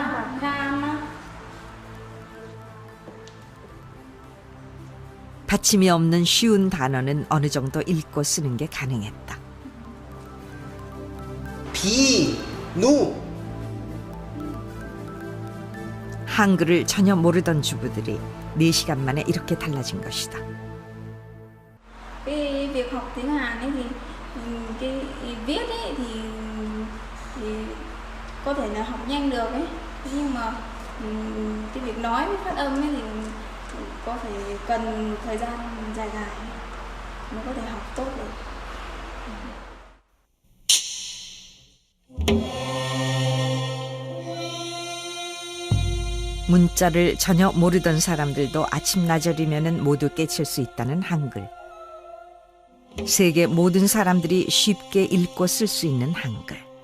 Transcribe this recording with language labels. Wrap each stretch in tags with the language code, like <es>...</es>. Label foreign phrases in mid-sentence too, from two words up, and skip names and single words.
<ko>받침이 없는 쉬운 단어는 어느 정도 읽고 쓰는 게 가능했다. 비누 한글을 전혀 모르던 주부들이 4시간 만에 이렇게 달라진 것이다.</ko> <vi>cái việc học tiếng Hàn ấy thì cái viết ấy thì có thể là học nhanh được ấy, nhưng mà cái việc nói với phát âm ấy thì có phải cần thời gian dài dài mới có thể học tốt được.</vi> <ko>문자를 전혀 모르던 사람들도 아침나절이면 모두 깨칠 수 있다는 한글. 세계 모든 사람들이 쉽게 읽고 쓸 수 있는 한글.</ko>